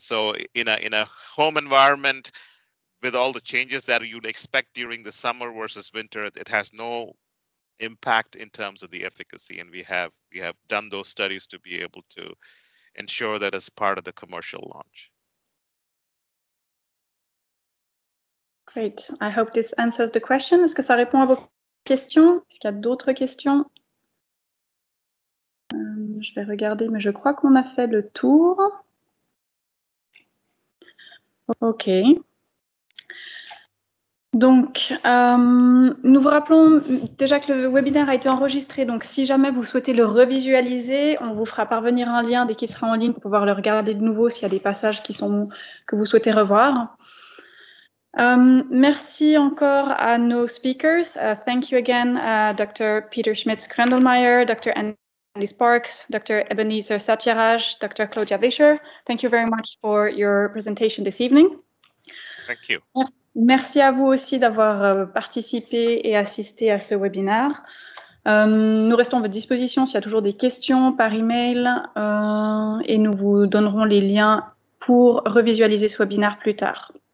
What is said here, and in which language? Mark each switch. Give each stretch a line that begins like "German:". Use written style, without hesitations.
English: So in a home environment, with all the changes that you'd expect during the summer versus winter, it has no impact in terms of the efficacy. And we have done those studies to be able to ensure that as part of the commercial launch. Great. I hope this answers the question.
French: Est-ce que ça répond à vos questions? Est-ce qu'il y a d'autres questions? Je vais regarder, mais je crois qu'on a fait le tour. OK. Donc, nous vous rappelons déjà que le webinaire a été enregistré. Donc, si jamais vous souhaitez le revisualiser, on vous fera parvenir un lien dès qu'il sera en ligne pour pouvoir le regarder de nouveau s'il y a des passages que vous souhaitez revoir. Merci encore à nos speakers.
English: Thank you again, Dr. Peter Schmitz-Krendelmeyer, Dr. Andy Sparks, Dr. Ebenezer Satyaraj, Dr. Claudia Vischer. Thank you very much for your presentation this evening. Thank you.
French: Merci à vous aussi d'avoir participé et assisté à ce webinaire. Nous restons à votre disposition s'il y a toujours des questions par email et nous vous donnerons les liens pour revisualiser ce webinaire plus tard.